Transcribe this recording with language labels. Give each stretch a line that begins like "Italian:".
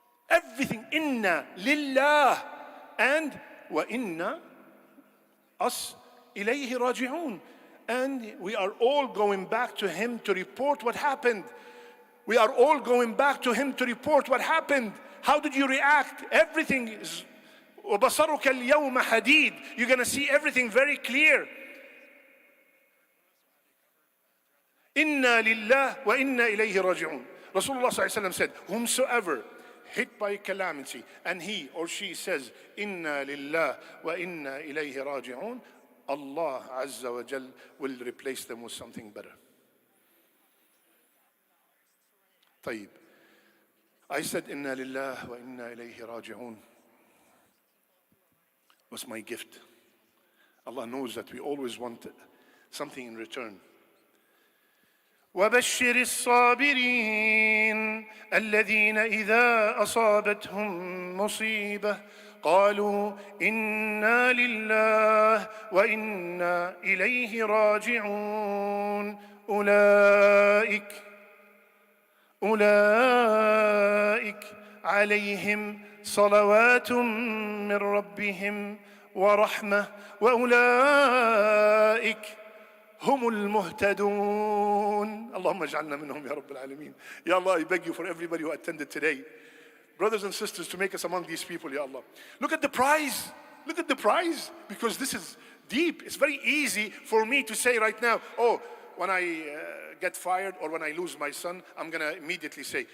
Arabic: Everything, inna lillah, and wa inna us ilayhi raji'un.
English: And we are all going back to him to report what happened. We are all going back to him to report what happened. How did you react? Everything is
Arabic: وَبَصَرُكَ الْيَوْمَ حَدِيدٌ.
English: You're going to see everything very clear.
Arabic: إِنَّا لِلَّهِ وَإِنَّا إِلَيْهِ رَاجِعُونَ.
English: Rasulullah ﷺ said, whomsoever hit by calamity and he or she says,
Arabic: إِنَّا لِلَّهِ وَإِنَّا إِلَيْهِ رَاجِعُونَ,
English: Allah Azza wa Jal will replace them with something better.
Arabic: طيب.
English: I said,
Arabic: إِنَّا لِلَّهِ وَإِنَّا إِلَيْهِ رَاجِعُونَ
English: was my gift. Allah knows that we always want something in return.
Arabic: وَبَشِّرِ الصَّابِرِينَ الَّذِينَ إِذَا أَصَابَتْهُمْ مُصِيبَةٌ قَالُوا إِنَّا لِلَّهِ وَإِنَّا إِلَيْهِ رَاجِعُونَ أولئك عليهم صلوات من ربهم ورحمة وأولئك هم المهتدون. اللهم اجعلنا منهم يا رب العالمين.
English: Ya Allah, I beg you for everybody who attended today, brothers and sisters, to make us among these people, Ya Allah. Look at the prize. Look at the prize. Because this is deep. It's very easy for me to say right now, oh, when I get fired or when I lose my son, I'm going to immediately say.